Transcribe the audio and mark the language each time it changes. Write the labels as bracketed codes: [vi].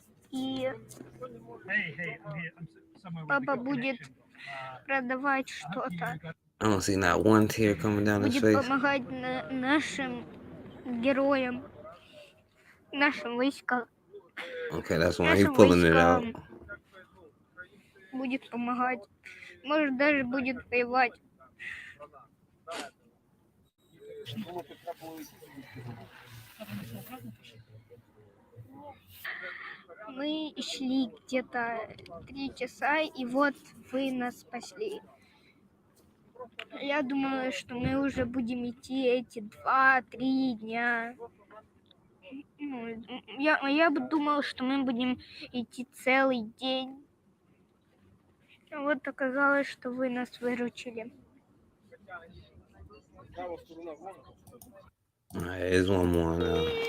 [ru] И папа будет продавать что-то. [en] I don't see not one tear coming down his [ru] Будет [en] face. [ru] помогать нашим героям, нашим войскам. [en] Okay, that's why he's pulling it out. [ru] Будет помогать. Может, даже будет воевать. Мы шли где-то 3 часа, и вот вы нас спасли. Я думала, что мы уже будем идти эти 2-3 дня. Я бы думала, что мы будем идти целый день. Вот оказалось, что вы нас выручили. [en] All right, here's one more now.